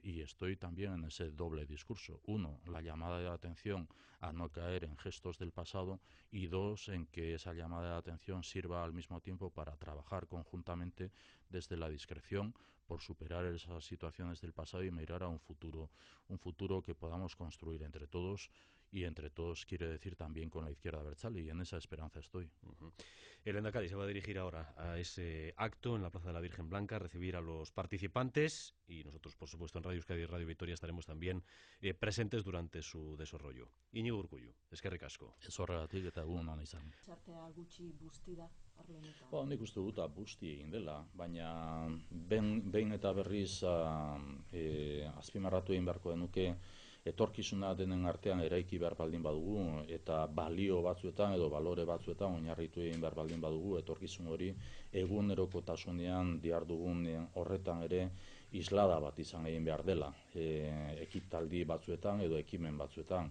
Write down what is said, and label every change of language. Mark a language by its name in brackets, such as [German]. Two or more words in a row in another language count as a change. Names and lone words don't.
[Spanish] Y estoy también en ese doble discurso. Uno, la llamada de atención a no caer en gestos del pasado, y dos, en que esa llamada de atención sirva al mismo tiempo para trabajar conjuntamente desde la discreción por superar esas situaciones del pasado y mirar a un futuro que podamos construir entre todos, y entre todos quiere decir también con la izquierda abertzale, y en esa esperanza estoy. El Lehendakari se va a dirigir ahora a ese acto en la Plaza de la Virgen Blanca, a recibir a los participantes, y nosotros, por supuesto, en Radio Euskadi y Radio Vitoria estaremos también presentes durante su desarrollo. [Basque] Iñigo Urkullu, eskerrik asko. Ez horregatik eta egun hona izan. Sartea gutxi busti da arlo honetan. Nik uste dut busti egin dela, baina behin eta berriz azpimarratu egin beharko denuke, etorkizuna denen artean eraiki behar baldin badugu, eta balio batzuetan edo balore batzuetan oinarritu egin behar baldin badugu, etorkizun hori egunerokotasunean dihardugun horretan ere islada bat izan egin behar dela, ekitaldi batzuetan edo ekimen batzuetan.